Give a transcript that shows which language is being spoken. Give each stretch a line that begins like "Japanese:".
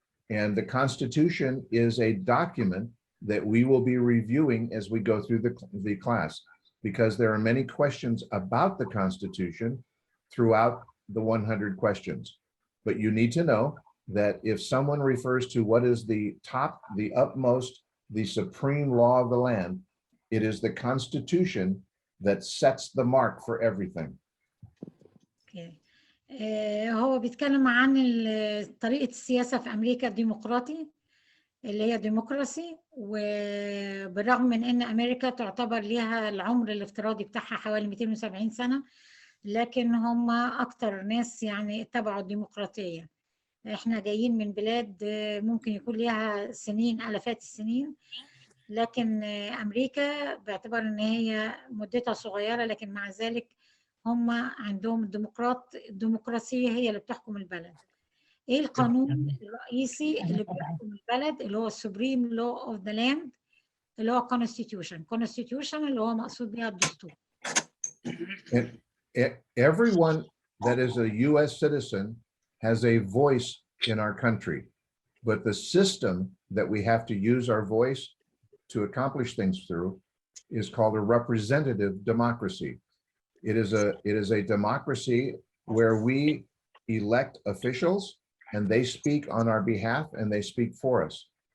English: And the Constitution is a document that we will be reviewing as we go through the class, because there are many questions about the Constitution throughout the 100 questions. But you need to know that if someone refers to what is the top, the upmost, the supreme law of the land, it is the Constitution that sets the mark for everything. Okay.
Arabic: هو بيتكلم عن طريقة السياسة في أمريكا الديمقراطي، اللي هي ديمقراسي، وبالرغم من أن أمريكا تعتبر لها العمر الافتراضي بتاعها حوالي 270 سنة، لكن هم أكتر ناس يعني اتبعوا الديمقراطية. إحنا جايين من بلاد ممكن يكون لها سنين، آلافات السنين، لكن أمريكا باعتبار أن هي مدتها صغيرة، لكن مع ذلك هم عندهم الديمقراطية هي اللي بتحكم البلد. ايه القانون الرئيسي اللي بيحكم البلد، اللي هو
English: السوبريم law of the land,
Arabic: اللي هو constitution اللي هو مقصود بيها الدستور.
English: Everyone that is a US citizen has a voice in our country, but the system that we have to use our voice to accomplish things through is called a representative democracy. It is a democracy where we elect officials and they speak on our behalf and they speak for us.